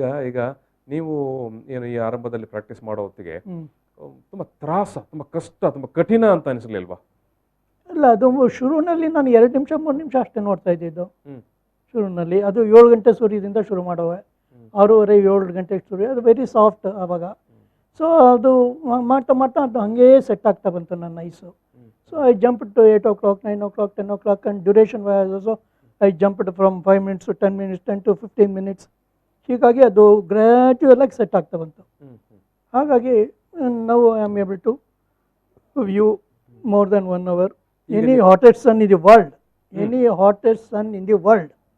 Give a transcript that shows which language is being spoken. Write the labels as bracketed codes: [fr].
[kn] ಈಗ ನೀವು ಏನು ಈ ಆರಂಭದಲ್ಲಿ ಪ್ರಾಕ್ಟೀಸ್ ಮಾಡೋ ಹೊತ್ತಿಗೆ ತುಂಬಾ ತ್ರಾಸ, ತುಂಬಾ ಕಷ್ಟ, ತುಂಬಾ ಕಠಿಣ ಅಂತ ಅನಿಸ್ಲಿಲ್ವಾ? ಅಲ್ಲ, ಅದು ಶುರುವಿನಲ್ಲಿ ನಾನು 2 ನಿಮಿಷ 3 ನಿಮಿಷ ಅಷ್ಟೇ ನೋಡ್ತಾ ಇದ್ದಿದ್ದು ಶುರುವಿನಲ್ಲಿ. ಅದು 7 ಗಂಟೆ ಸೂರ್ಯದಿಂದ ಶುರು ಮಾಡುವೆ, 6:30 7 ಗಂಟೆಗೆ ಸೂರ್ಯ, ಅದು [en] very soft [kn] ಆವಾಗ. ಸೊ ಅದು ಮಾಡ್ತಾ ಅದು ಹಂಗೇ ಸೆಟ್ ಆಗ್ತಾ ಬಂತು ನನ್ನ ice. [en] So I jumped to 8 o'clock 9 o'clock 10 o'clock and duration was also I jumped from 5 minutes to 10 minutes 10 to 15 minutes. [kn] ಹೀಗಾಗಿ ಅದು ಗ್ರ್ಯಾಜುವಲ್ ಆಗಿ ಸೆಟ್ ಆಗ್ತಾ ಬಂತು. ಹಾಗಾಗಿ [en] Now I am able to view more than 1 hour any hottest sun in the world, any hottest sun in the world.